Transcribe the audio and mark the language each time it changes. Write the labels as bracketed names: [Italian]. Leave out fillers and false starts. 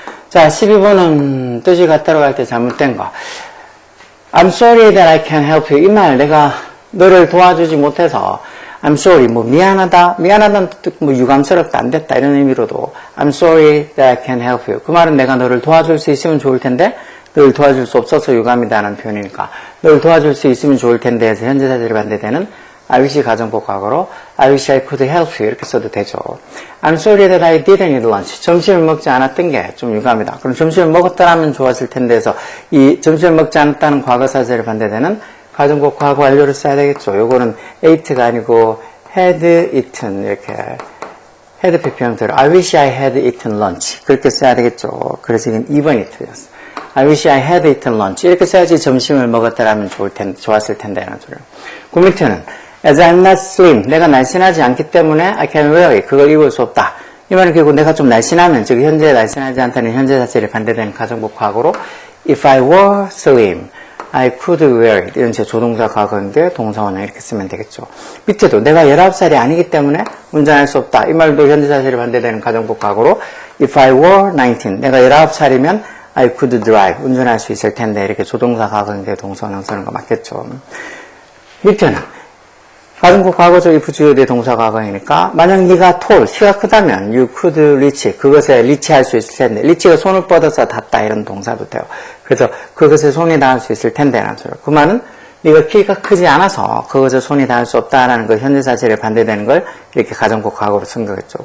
[Korean] 자 12번은 뜻이 같다고 할 때 잘못된 거 [English] I'm sorry that I can't help you [Korean] 이 말 내가 너를 도와주지 못해서 I'm sorry 뭐 미안하다는 뜻 뭐 유감스럽다 안 됐다 이런 의미로도 I'm sorry that I can't help you 그 말은 내가 너를 도와줄 수 있으면 좋을 텐데 널 도와줄 수 없어서 유감이다라는 표현이니까 널 도와줄 수 있으면 좋을 텐데 해서 현재 사실이 반대되는 I wish 가정법 과거로 [English] I wish I could help you [Korean] 이렇게 써도 되죠. [English] I'm sorry that I didn't eat lunch [Korean] 점심을 먹지 않았던 게 좀 유감이다. 그럼 점심을 먹었더라면 좋았을 텐데 해서 이 점심을 먹지 않았다는 과거 사실이 반대되는 가정법 과거 완료를 써야 되겠죠. 요거는 ate가 아니고 had eaten 이렇게 had PP 형태로 [English] I wish I had eaten lunch [Korean] 그렇게 써야 되겠죠. 그래서 이건 2번이 틀렸어. [English] I wish I had eaten lunch. [Korean] 이렇게 써야지 점심을 먹었더라면 좋았을 텐데라는 소리예요. 그 밑에는 [English] as I'm not slim. [Korean] 내가 날씬하지 않기 때문에 [English] I can't wear it. [Korean] 그걸 입을 수 없다. 이 말은 결국 내가 좀 날씬하면, 즉 현재 날씬하지 않다는 현재 자체를 반대되는 가정법 과거로 [English] if I were slim, I could wear it. [Korean] 이런 제 조동사 과거인데 동사원형 이렇게 쓰면 되겠죠. 밑에도 내가 19살이 아니기 때문에 운전할 수 없다. 이 말도 현재 자체를 반대되는 가정법 과거로 if I were 19. 내가 19살이면 [English] I could drive. [Korean] 운전할 수 있을 텐데 이렇게 조동사 과거인데 동사원형 쓰는 거 맞겠죠. 밑에는 가정법 과거적 if 주어의 동사 과거이니까 만약 네가 tall, 키가 크다면 [English] you could reach. [Korean] 그것에 리치할 수 있을 텐데 리치가 손을 뻗어서 닿다 이런 동사도 돼요. 그래서 그것에 손이 닿을 수 있을 텐데 라는 소리예요. 그 말은 네가 키가 크지 않아서 그것에 손이 닿을 수 없다라는 그 현재 사실에 반대되는 걸 이렇게 가정법 과거로 쓴 거겠죠.